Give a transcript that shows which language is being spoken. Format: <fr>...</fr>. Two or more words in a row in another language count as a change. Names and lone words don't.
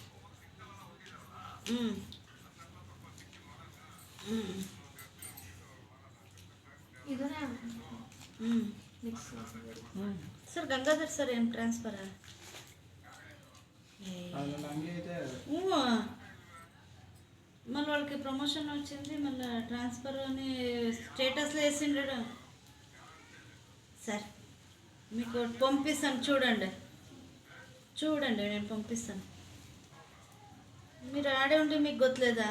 <kn>ಹ್ಞೂ ಸರ್ ಗಂಗಾಧರ್ ಸರ್ ಏನು ಟ್ರಾನ್ಸ್ಫರ? ಹಂಗೆ ಇದೆ.</kn> <te>మళ్ళీ వాళ్ళకి ప్రమోషన్ వచ్చింది, మళ్ళీ ట్రాన్స్ఫర్ అని స్టేటస్లో వేసిండాడు సార్. మీకు పంపిస్తాను చూడండి, నేను పంపిస్తాను. మీరు ఆడే ఉంటే మీకు గొత్తలేదా?</te>